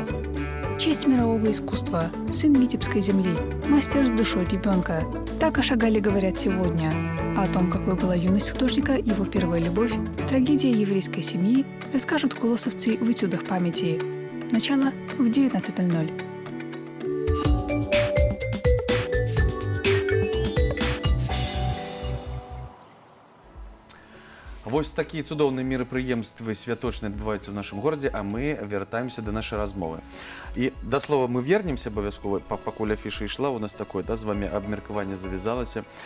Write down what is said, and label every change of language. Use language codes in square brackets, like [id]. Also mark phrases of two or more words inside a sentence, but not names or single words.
[ru] Честь мирового искусства, сын Витебской земли, мастер с душой ребенка. Так о Шагале говорят сегодня. А о том, какой была юность художника, его первая любовь, трагедия еврейской семьи, расскажут колосовцы в этюдах памяти. Начало в 19:00. [be] Вось такія цудоўныя мерапрыемствы святочныя адбываюцца ў нашым горадзе, а мы вяртаемся да нашай размовы. І да слова [ru] мы вернемся [be] абавязкова, пакуль афіша ішла, у нас такое, з вамі абмеркаванне завязалася.